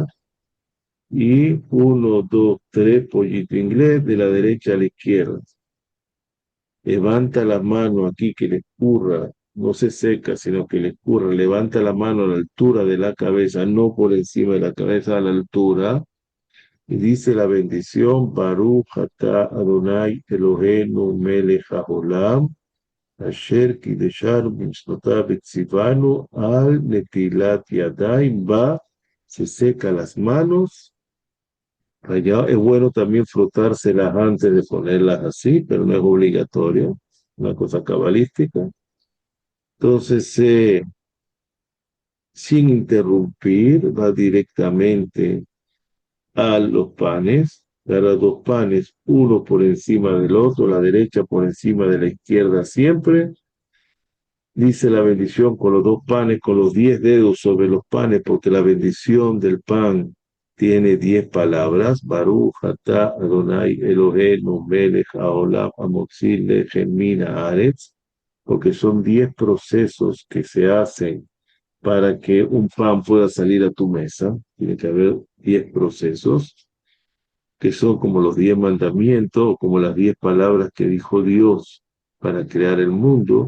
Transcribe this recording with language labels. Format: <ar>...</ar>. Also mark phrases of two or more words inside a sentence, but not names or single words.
<es>Y 1, 2, 3, pollito inglés, de la derecha a la izquierda. Levanta la mano aquí que le escurra, no se seca, sino que le escurra. Levanta la mano a la altura de la cabeza, no por encima de la cabeza, a la altura. Y dice la bendición,</es> <he>ברוך אתה אדני אלהינו מלך העולם אשר קדשנו במצותיו וצונו על נטילת ידים,</he> <es>va, se seca las manos Allá es bueno también frotárselas antes de ponerlas así, pero no es obligatorio, una cosa cabalística. Entonces, sin interrumpir, va directamente a los panes, dará dos panes, uno por encima del otro, la derecha por encima de la izquierda siempre. Dice la bendición con los dos panes, con los 10 dedos sobre los panes, porque la bendición del pan tiene 10 palabras.</es> <he>ברוך אתה אדני אלהינו מלך העולם המוציא לחם מן הארץ,</he> <es>porque son 10 procesos que se hacen para que un pan pueda salir a tu mesa. Tiene que haber 10 procesos, que son como los 10 mandamientos, o como las 10 palabras que dijo Dios para crear el mundo.</es>